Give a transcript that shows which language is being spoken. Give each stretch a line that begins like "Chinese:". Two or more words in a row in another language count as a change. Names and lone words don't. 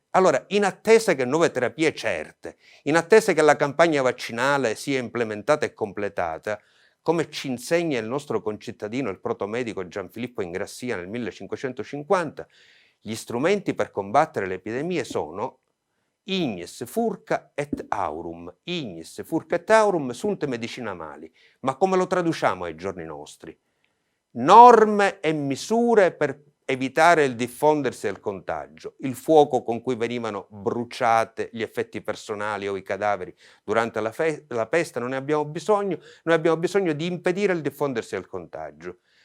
Italian: Allora, in attesa che nuove terapie certe, in attesa che la campagna vaccinale sia implementata e completata, come ci insegna il nostro concittadino, il protomedico Gianfilippo Ingrassia nel 1550, gli strumenti per combattere le epidemie sono
Latin: ignis furca et aurum. Ignis furca et aurum sunt medicina mali.
Italian: Ma come lo traduciamo ai giorni nostri? Norme e misure per evitare il diffondersi del contagio, il fuoco con cui venivano bruciate gli effetti personali o i cadaveri durante la peste, non ne abbiamo bisogno, noi abbiamo bisogno di impedire il diffondersi del contagio.